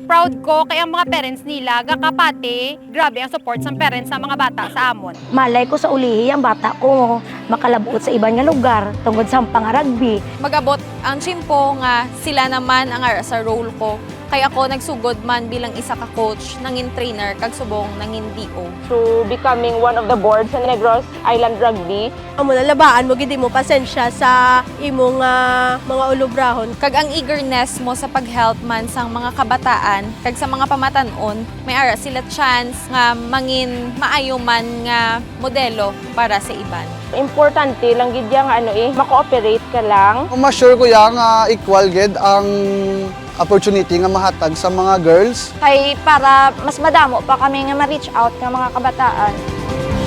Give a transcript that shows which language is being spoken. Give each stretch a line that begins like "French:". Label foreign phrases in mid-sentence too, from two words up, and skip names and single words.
Hiligaynon: Proud ko kay ang mga parents nila gakapati, grabe ang support sa parents sa mga bata sa amon. Malay ko sa ulihi ang bata ko makalabuot sa iban nga lugar tungod sa pang-rugby. Magabot ang chimpo nga sila naman ang ara sa role ko. Kaya ako nagsugod man bilang isa ka coach, nangin trainer, kag subong nangin DO.
English: To becoming one of the boards sa Negros Island Rugby.
Hiligaynon: Amo na labaan mo gid mo pasensya sa imong mga ulubrahon. Kag ang eagerness mo sa pag-help man sang mga kabataan, kag sa mga pamatanon, may ara sila chance nga mangin maayo man nga modelo para sa iban. Importante lang gid nga mako-operate ka lang. Ma-sure ko yang equal gid ang opportunity nga mahatag sa mga girls. Kay para mas madamo pa kami nga ma-
English: reach out
Hiligaynon: ng mga kabataan.